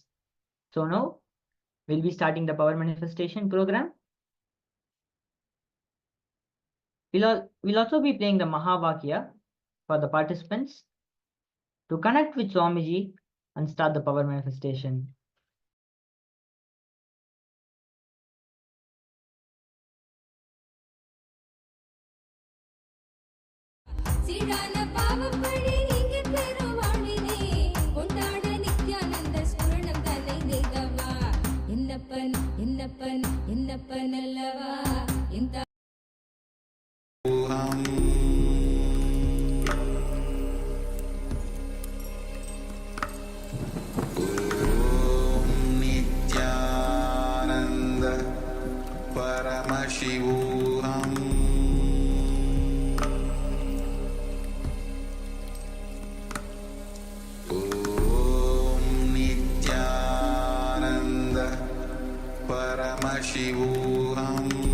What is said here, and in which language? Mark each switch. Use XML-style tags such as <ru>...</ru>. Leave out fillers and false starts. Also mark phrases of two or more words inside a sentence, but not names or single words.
<en>So now we'll be starting the power manifestation program. We'll also be playing the Mahavakya for the participants to connect with Swamiji and start the power manifestation.</en> <ta>சீடான பாவம் பழி நீங்க பெருவாழினே கொண்டாட நித்யானந்த ஸ்மரணம் தன்னை நெய்தவா என்னப்பன் என்ன என்னப்பன் என்னப்பன் அல்லவா என்</ta> <sa>नित्यानन्द परमशिवोऽहम् ॐ नित्यानन्द परमशिवोऽहम्</sa>